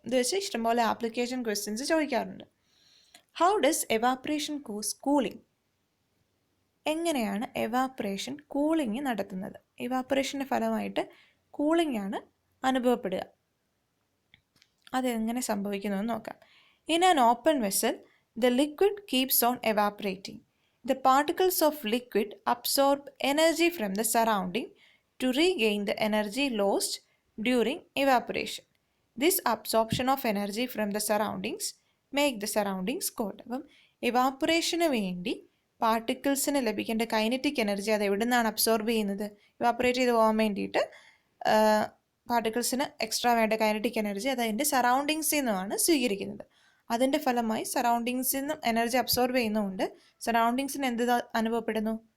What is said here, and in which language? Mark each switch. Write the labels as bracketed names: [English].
[Malayalam] ഇത് വെച്ച് ഇഷ്ടംപോലെ ആപ്ലിക്കേഷൻ ക്വസ്റ്റ്യൻസ് ചോദിക്കാറുണ്ട്. [English] How does evaporation cause cooling? [Malayalam] എങ്ങനെയാണ് എവാപ്പറേഷൻ കൂളിംഗ് നടത്തുന്നത്? എവാപ്പറേഷൻ്റെ ഫലമായിട്ട് കൂളിംഗ് ആണ് അനുഭവപ്പെടുക. അതെങ്ങനെ സംഭവിക്കുന്നുവെന്ന് നോക്കാം. [English] In an open vessel the liquid keeps on evaporating. The particles of liquid absorb energy from the surrounding to regain the energy lost during evaporation. This absorption of energy from the surroundings make the surroundings cold. [Malayalam] അപ്പം എവാപ്പറേഷന് വേണ്ടി പാർട്ടിക്കിൾസിന് ലഭിക്കേണ്ട kinetic energy അത് എവിടെ നിന്നാണ് absorb ചെയ്യുന്നത്? Evaporate ചെയ്ത് പോകാൻ വേണ്ടിയിട്ട് പാർട്ടിക്കിൾസിന് എക്സ്ട്രാ വേണ്ട കൈനറ്റിക് എനർജി അത് അതിൻ്റെ സറൗണ്ടിങ്സിൽ നിന്നുമാണ് സ്വീകരിക്കുന്നത്. അതിൻ്റെ ഫലമായി സറൗണ്ടിങ്സിൽ നിന്നും എനർജി അബ്സോർബ് ചെയ്യുന്നതുകൊണ്ട് സറൗണ്ടിങ്സിന് എന്ത് അനുഭവപ്പെടുന്നു?